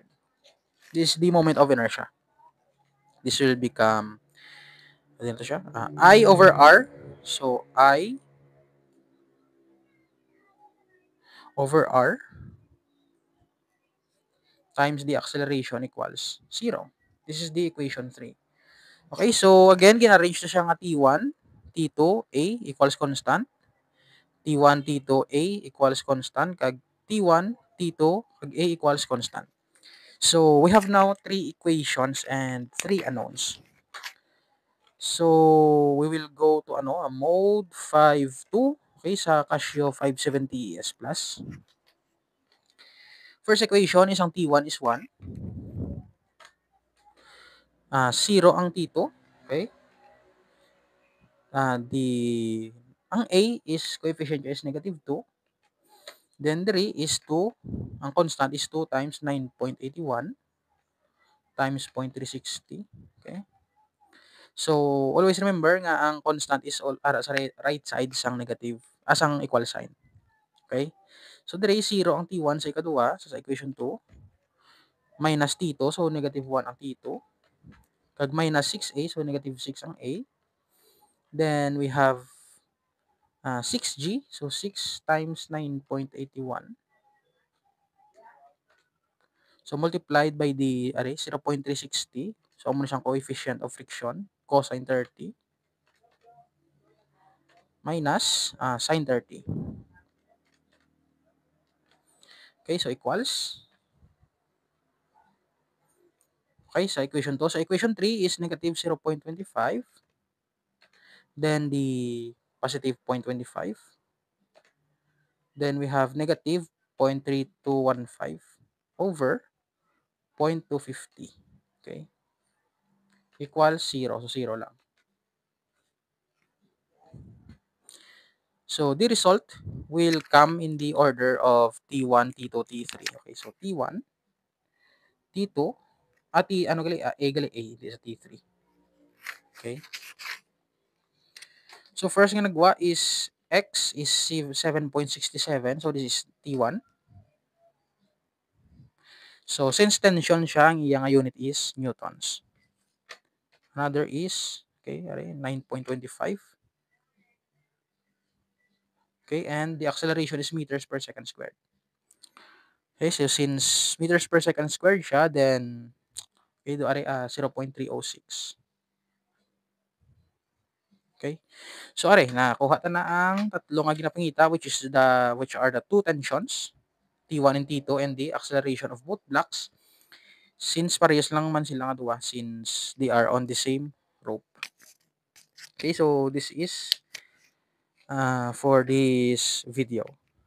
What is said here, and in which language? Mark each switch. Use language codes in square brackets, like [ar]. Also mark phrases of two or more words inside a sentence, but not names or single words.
[en] This is the moment of inertia. This will become, [hil] ano to siya? [en] I over R. So I over R times the acceleration equals 0. This is the equation 3. Okay, so again, [hil] gina-arrange na siya nga T1, T2, A [en] equals constant. T1, T2, A equals constant. [hil] Kag T1, T2, kag A [en] equals constant. So we have now 3 equations and 3 unknowns. So we will go to a mode 5.2, okay, sa Casio 570 ES plus. First equation is ang T1 is 1. 0 ang T2, okay? Ang A is coefficient is negative 2. Then 3 is 2. Ang constant is 2 times 9.81 times 0.360. Okay? So, always remember [hil] nga ang [en] constant is all [hil] ara sa [en] right side sang negative, sang equal sign. Okay? So, [hil] dire 0 ang T1 sa ikaduha, sa equation 2. [en] Minus T2, so negative 1 ang T2. Kag minus 6A, so negative 6 ang A. Then, we have 6G, so 6 times 9.81. So multiplied by the 0.360. So [hil] amo na siyang [en] coefficient of friction, cosine 30 minus sine 30. Okay, so equals. Okay, sa equation 2. Sa equation 3 is negative 0.25. Then the positive 0.25. Then we have negative 0.3215 over 0.250. Okay. Equals 0. So 0 lang. So the result will come in the order of T1, T2, T3. Okay, so T1, T2, A gali, A gali A, [hil] di sa T3. [en] Okay. So first [hil] nga nagwa [en] is X is 7.67. So this is T1. So since tension siya, [hil] ang iyang [en] unit is newtons. Another is, okay, 9.25. Okay, and the acceleration is meters per second squared. Okay, so since meters per second squared siya, then okay, do 0.306. Okay? So [hil] are nakuha ta na ang tatlo nga ginapangita [en] which are the two tensions, T1 and T2 and the acceleration of both blocks since [hil] parehas lang man sila nga duha [en] since they are on the same rope. Okay, so this is for this video.